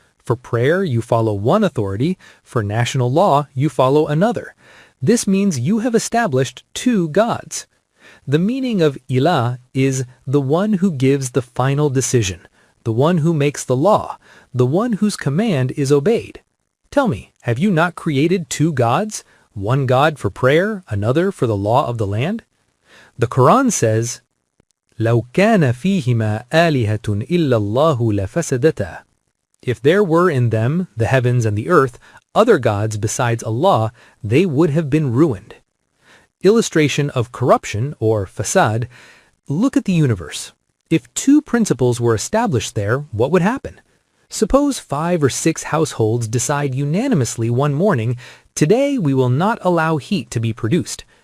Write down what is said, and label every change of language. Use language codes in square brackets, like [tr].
[en] For prayer, you follow one authority. For national law, you follow another. This means you have established 2 gods. The meaning of ilah is the one who gives the final decision, the one who makes the law, the one whose command is obeyed. Tell me, have you not created two gods? One God for prayer, another for the law of the land? [ar] The Quran says, لَوْ كَانَ فِيهِمَا آلِهَةٌ إِلَّا اللَّهُ لَفَسَدَتَا. [en] If there were in them, the heavens and the earth, other gods besides Allah, they would have been ruined. Illustration of corruption, or fasad. Look at the universe. If two principles were established there, what would happen? Suppose 5 or 6 households decide unanimously one morning, today we will not allow heat to be produced.